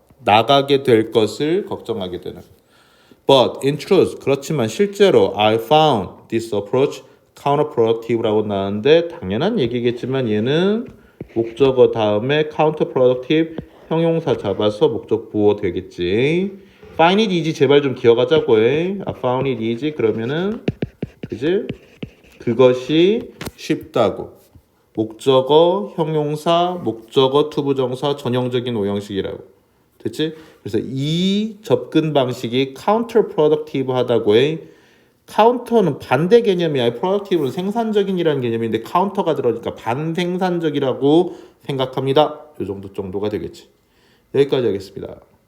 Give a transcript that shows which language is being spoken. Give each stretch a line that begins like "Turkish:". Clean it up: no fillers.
Korean: 나가게 될 것을 걱정하게 되는.
English: But in truth,
Korean: 그렇지만 실제로
English: I found this approach counterproductive
Korean: 라고 나왔는데 당연한 얘기겠지만 얘는 목적어 다음에 counterproductive 형용사 잡아서 목적 보호 되겠지.
English: Find it easy
Korean: 제발 좀 기억하자고 해.
English: I found it easy
Korean: 그러면은 그지? 그것이 쉽다고. 목적어, 형용사, 목적어, 투부정사, 전형적인 오형식이라고. 됐지? 그래서 이 접근 방식이 counterproductive 하다고 해. counter는 반대 개념이야. productive는 생산적인이라는 개념인데 counter가 들어가니까 반생산적이라고 생각합니다. 이 정도가 되겠지. 여기까지 하겠습니다.